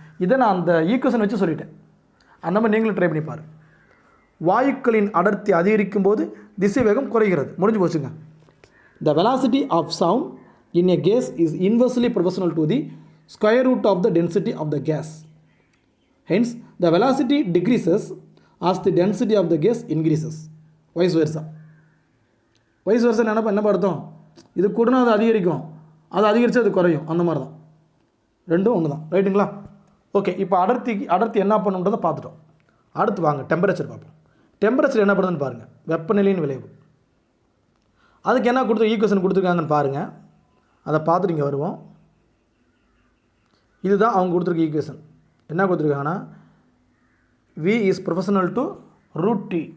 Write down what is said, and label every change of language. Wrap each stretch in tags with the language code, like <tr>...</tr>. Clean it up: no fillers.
<ta>இதை நான் அந்த ஈக்குவேஷன் வச்சு சொல்லிட்டேன், அந்த மாதிரி நீங்களும் ட்ரை பண்ணி பாருங்கள். வாயுக்களின் அடர்த்தி அதிகரிக்கும் போது திசைவேகம் குறைகிறது, முடிஞ்சு போச்சுங்க.</ta> <en>The velocity of sound in a gas is inversely proportional to the square root of the density of the gas. Hence, the velocity decreases as the density of the gas increases. Vice versa.</en> <ta>என்ன அர்த்தம், இது கூடனா அது அதிகரிக்கும், அது அதிகரித்து அது குறையும், அந்த மாதிரி தான். ரெண்டும் ஒன்று தான். ரைட்டுங்களா? ஓகே. இப்போ அடர்த்தி என்ன பண்ணுன்றதை பார்த்துட்டோம். அடுத்து வாங்க டெம்பரேச்சர் பார்ப்போம். டெம்பரேச்சர் என்ன பண்ணுதுன்னு பாருங்கள், வெப்பநிலையின் விளைவு. அதுக்கு என்ன ஈக்குவேஷன் கொடுத்துருக்காங்கன்னு பாருங்கள், அதை பார்த்துட்டு இங்கே வருவோம். இதுதான் அவங்க கொடுத்துருக்க ஈக்குவேஷன். என்ன கொடுத்துருக்காங்கன்னா</ta> <en>v is proportional to root t.</en>